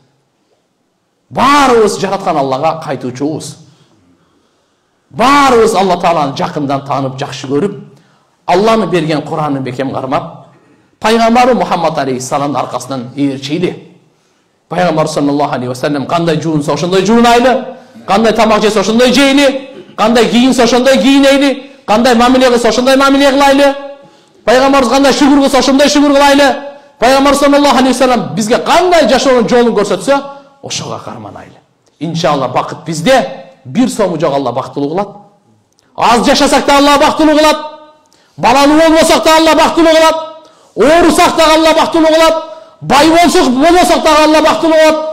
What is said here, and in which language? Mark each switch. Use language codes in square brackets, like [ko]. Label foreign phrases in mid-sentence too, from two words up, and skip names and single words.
[ky] Баарыбыз жараткан Аллага кайтуучубуз. Баарыбыз Алла Тааланы жакындан таанып, жакшы көрүп, Алланы берген Куранын бекем кармап, пайгамбары Мухаммад алейхиссаламдын аркасынан ээрчейли. Пайгамбар [ar] صلى الله عليه وسلم [ky] кандай жуунса ошондой жуунайлы, кандай тамак жесе ошондой жейли, кандай кийинсе ошондой кийинейли, кандай мамиле кылса ошондой мамиле кылайлы. Пайгамбарыбыз кандай шүгүр кылса ошондой шүгүр кылайлы. Пайгамбар [ar] صلى الله عليه وسلم [ky] бизге кандай жашоонун жолун көрсөтсө, ошого карманайлы. Иншалла бакыт бизде, бир сому жок Алла бактылуу кылат. Аз жашасак да Алла бактылуу кылат. Балалуу болбосок да Алла бактылуу кылат. Оорусак да Алла бактылуу кылат. Бай болбосок да Алла бактылуу кылат.